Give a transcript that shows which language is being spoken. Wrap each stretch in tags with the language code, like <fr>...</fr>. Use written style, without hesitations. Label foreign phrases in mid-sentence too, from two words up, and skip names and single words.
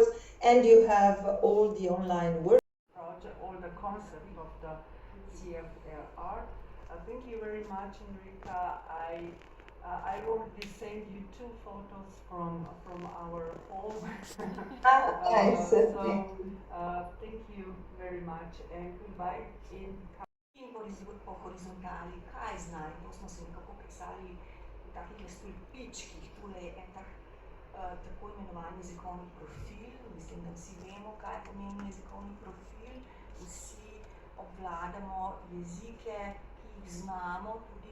<en>And you have all the online work project, all the concept of the CFR. Thank you very much, Enrica. I will be sending you 2 photos from our home. Nice. Thank you very much, and goodbye.</en> <sl>Po horizontali, kaj znaj, to smo se nekako pisali v takih stolpičkih. Tule je en tak tako imenovani jezikovni profil. Mislim, da vsi vemo, kaj pomeni jezikovni profil. Vsi obvladamo jezike, ki jih znamo tudi.</sl>